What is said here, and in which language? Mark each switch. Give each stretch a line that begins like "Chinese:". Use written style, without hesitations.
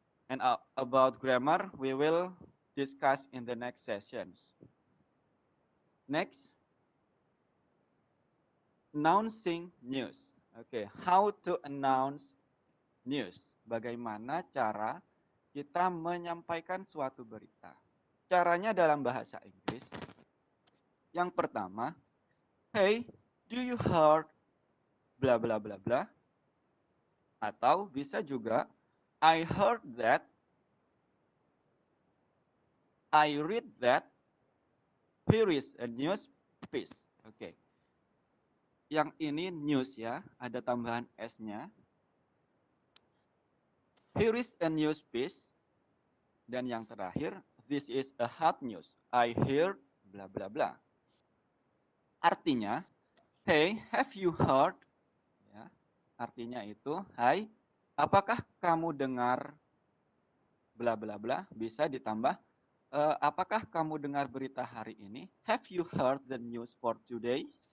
English: And about grammar, we will discuss in the next sessions. Next, announcing news. Oke, how to announce news.
Indonesian: Bagaimana cara kita menyampaikan suatu berita. Caranya dalam bahasa Inggris. Yang pertama,
English: hey, do you heard bla bla bla bla?
Indonesian: Atau bisa juga,
English: I heard that, I read that, here is a news piece. Oke.
Indonesian: Yang ini news ya, ada tambahan S-nya.
English: Here is a news piece.
Indonesian: Dan yang terakhir,
English: this is a hot news. I hear bla bla bla. Artinya, hey, have you heard?
Indonesian: Ya, artinya itu, hai, apakah kamu dengar bla bla bla? Bisa ditambah, apakah kamu dengar berita hari ini?
English: Have you heard the news for today?